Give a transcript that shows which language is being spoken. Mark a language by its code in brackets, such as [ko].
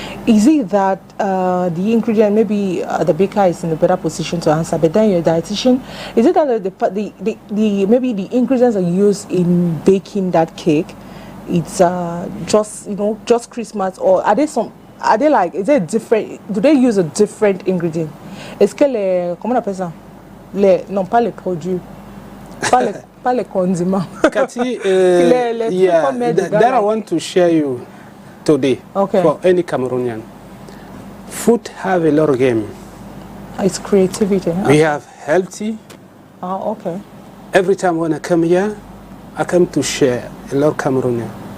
[en] Is it that the ingredient, maybe the baker is in a better position to answer, but then your dietitian, is it that maybe the ingredients are used in baking that cake, it's just, you know, just Christmas, or are they like, is it different, do they use a different ingredient? [fr] Est-ce que comment on appelle ça? Non, pas les produits, pas les condiments. [en] Cathy, that I want to share you today for any Cameroonian. Food have a lot of game. It's creativity. Huh? We have healthy. Oh, okay. Every time when I come here, I come to share a lot of Cameroonian.